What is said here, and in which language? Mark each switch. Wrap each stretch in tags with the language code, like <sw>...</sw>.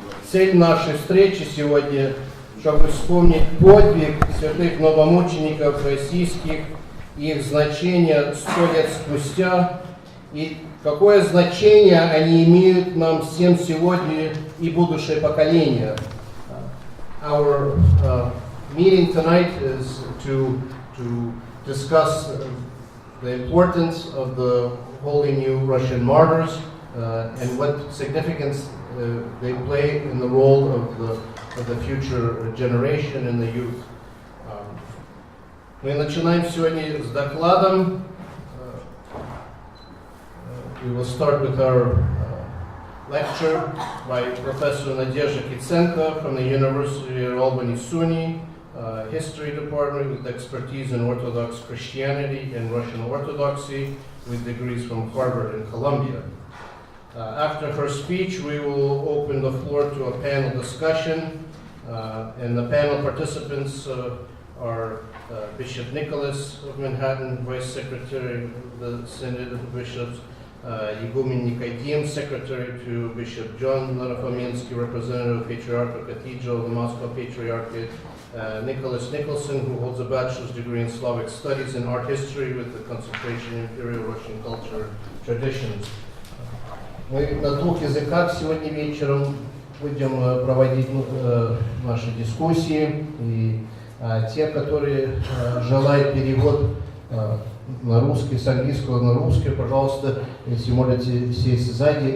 <ru>Цель нашей встречи сегодня, чтобы вспомнить подвиг святых новомучеников российских, их значение 100 лет спустя, и какое значение они имеют нам всем сегодня и будущее поколение.</ru> <en>Our meeting tonight is to discuss the importance of the holy new Russian martyrs and what significance they play in the role of the future generation and the youth.</en> <ru>Мы начинаем сегодня с докладом.</ru> <en>We will start with our lecture by Professor Надежды Киценко from the University of Albany SUNY History Department with expertise in Orthodox Christianity and Russian Orthodoxy with degrees from Harvard and Columbia. After her speech, we will open the floor to a panel discussion, and the panel participants are Bishop Nicholas of Manhattan, Vice Secretary of the Synod of Bishops, Igumen Nicodim, Secretary to Bishop John Narofomensky, Representative of Patriarchal Cathedral of the Moscow Patriarchate, Nicholas Nicholson, who holds a bachelor's degree in Slavic Studies and Art History with the concentration in Imperial Russian Culture Traditions.</en> <ru>Мы на двух языках сегодня вечером будем проводить наши дискуссии, и те, которые желают перевод на русский, с английского на русский, пожалуйста, если можете сесть сзади.</ru>